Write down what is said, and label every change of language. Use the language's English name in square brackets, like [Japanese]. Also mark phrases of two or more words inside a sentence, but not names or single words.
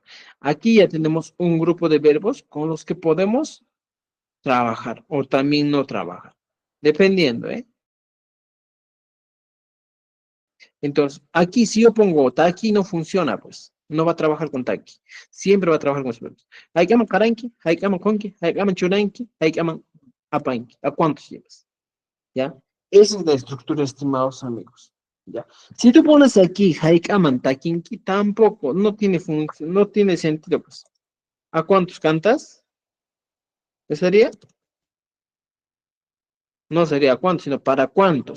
[Spanish] Aquí ya tenemos un grupo de verbos con los que podemos trabajar, o también no trabajar, dependiendo, ¿eh? Entonces, aquí si yo pongo taki no funciona, pues. No va a trabajar con taki. Siempre va a trabajar con los verbos. [Quechua] Haikaman karanki, haikaman konki, haikaman churanki, haikaman apanki. [Spanish] ¿A cuántos llevas? ¿Ya? Esa es la estructura, estimados amigos. ¿Ya? Si tú pones aquí [Quechua] haikaman takinki, [Spanish] tampoco, no tiene función, no tiene sentido, pues. ¿A cuántos cantas? ¿Qué sería? No sería a cuántos, sino para cuántos.